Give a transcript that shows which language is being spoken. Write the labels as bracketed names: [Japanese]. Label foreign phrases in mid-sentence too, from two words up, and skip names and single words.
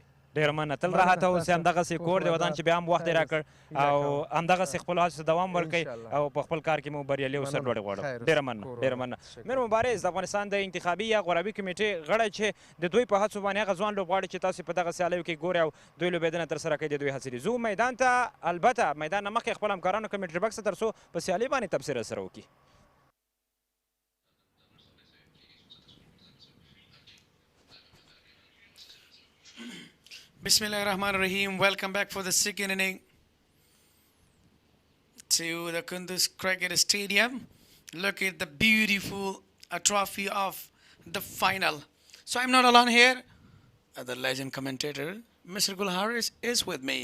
[Pashto] ډېره مننه، تل راحت اوسئ، همدغسې کور دی ودان چې بیا هم وخت یې راکړ او همدغسې خپلو هڅو ته دوام ورکوئ او په خپل کار کې مو بریالي او سرلوړي غواړم. ډېره مننه، ډېره مننه. میر مبارز د افغانستان د انتخابي یا غورابي کمیټې غړی چې د دوی په هڅو باندې هغه ځوان لوبغاړي چې تاسو په دغه سیالیو کې ګورئ او دوی لوبېدنه ترسره کوي د دوی هڅې دي. ځو میدان ته، البته میدان نه مخکې خپل همکارانو [English] commentary box [Pashto] ته تر څو په سیالۍ باندې تبصره سره وکړي. [Arabic] بسم الله الرحمن الرحيم. [English] Welcome back for the second inning to the Kunduz Cricket Stadium. Look at the beautiful trophy of the final. So I'm not alone here. The legend commentator, Mr. Gul Harris, is with me.